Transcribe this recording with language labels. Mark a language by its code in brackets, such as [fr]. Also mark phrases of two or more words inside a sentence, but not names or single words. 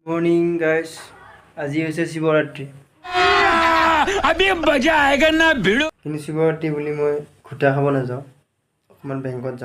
[en] morning guys, [as] আজি হৈছে শিৱৰাত্ৰি। [hi] अभी मजा आएगा ना भिड़ो। [as] কিন্তু শিৱৰাত্ৰি বুলি মই ঘুটা খাব নাযাওঁ, অকণমান বেংকত যাম।